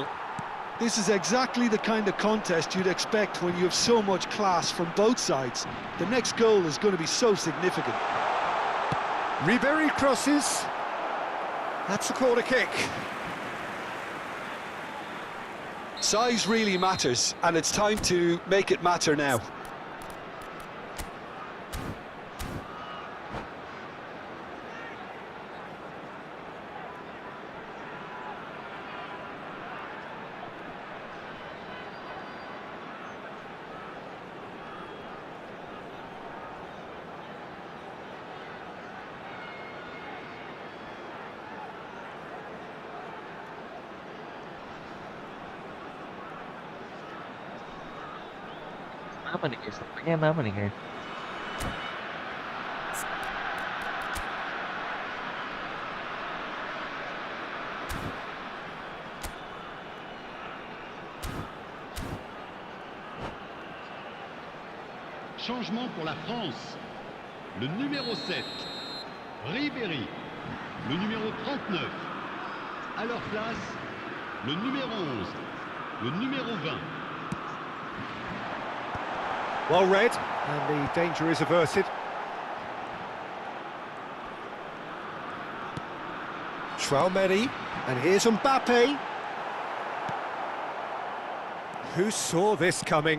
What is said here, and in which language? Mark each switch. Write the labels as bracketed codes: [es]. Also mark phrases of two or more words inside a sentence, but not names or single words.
[en] This is exactly the kind of contest you'd expect when you have so much class from both sides. The next goal is going to be so significant. Ribéry crosses. That's a corner kick. Size really matters, and it's time to make it matter now. [id] Apa nih guys? Namanya apa nih guys? [fr] Changement pour la France. Le numéro 7, Ribéry. Le numéro 39. À leur place, le numéro 11. Le numéro 20. [en] Well read, and the danger is averted. Traoré, and here's Mbappe. Who saw this coming?